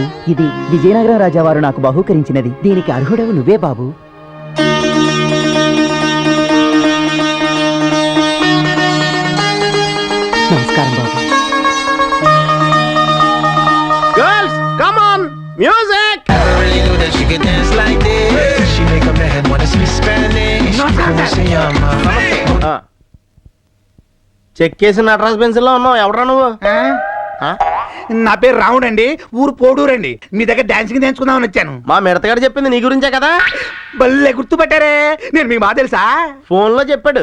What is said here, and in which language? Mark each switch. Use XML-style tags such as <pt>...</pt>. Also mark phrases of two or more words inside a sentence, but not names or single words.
<te>ఇది విజయనగరం రాజావారు నాకు బహూకరించినది. దీనికి అర్హుడవు నువ్వే బాబు. నమస్కారం బాబు.</te> <en>Girls come on, music. Never really knew that she could dance like this. She make a man wanna speak Spanish.</en> <es>Como se llama?</es> <te>చెక్ చేసి నటరాజ్ పెన్సిల్ లో ఉన్నావు. ఎవడరా నువ్వు? నా పేరు రావుడ్ అండి, ఊరు పోడూరండి. మీ దగ్గర డాన్సింగ్ నేర్చుకుందామని వచ్చాను. మా మిడతగాడు చెప్పింది నీ గురించే కదా? భలే గుర్తుపట్టారే, నేను మీకు బాగా తెలుసా? ఫోన్ లో చెప్పాడు.</te>